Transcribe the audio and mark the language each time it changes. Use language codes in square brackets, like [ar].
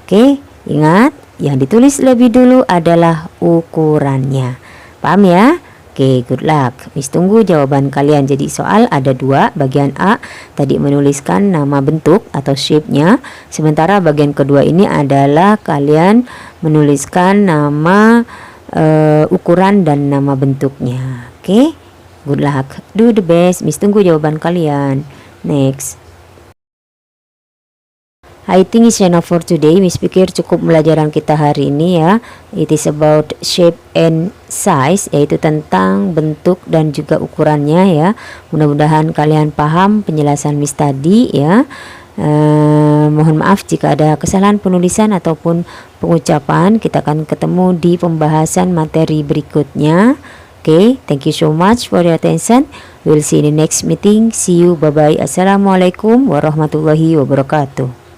[id] Oke, ingat yang ditulis lebih dulu adalah ukurannya. Paham ya? Oke, [en] good luck. [id] Miss tunggu jawaban kalian. Jadi soal ada 2, bagian A tadi menuliskan nama bentuk atau shape-nya, sementara bagian kedua ini adalah kalian menuliskan nama ukuran dan nama bentuknya. [en] Oke, good luck, do the best. [id] Miss tunggu jawaban kalian. [en] Next. I think it's enough for today. [id] Miss pikir cukup pelajaran kita hari ini ya. [en] It is about shape and size, [id] yaitu tentang bentuk dan juga ukurannya ya. Mudah-mudahan kalian paham penjelasan Miss tadi ya. Mohon maaf jika ada kesalahan penulisan ataupun pengucapan. Kita akan ketemu di pembahasan materi berikutnya. [en] Okay, thank you so much for your attention. We'll see you in the next meeting. See you, bye bye. [ar] Assalamualaikum warahmatullahi wabarakatuh.